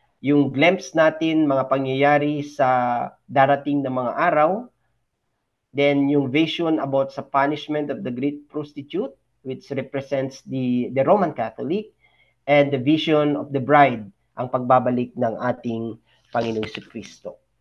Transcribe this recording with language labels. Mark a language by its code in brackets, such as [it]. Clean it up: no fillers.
[tl] Yung glimpse natin, mga pangyayari sa darating na mga araw. [en] Then yung vision about sa punishment of the great prostitute, which represents the Roman Catholic. And the vision of the bride, [tl] ang pagbabalik ng ating Panginoong Kristo.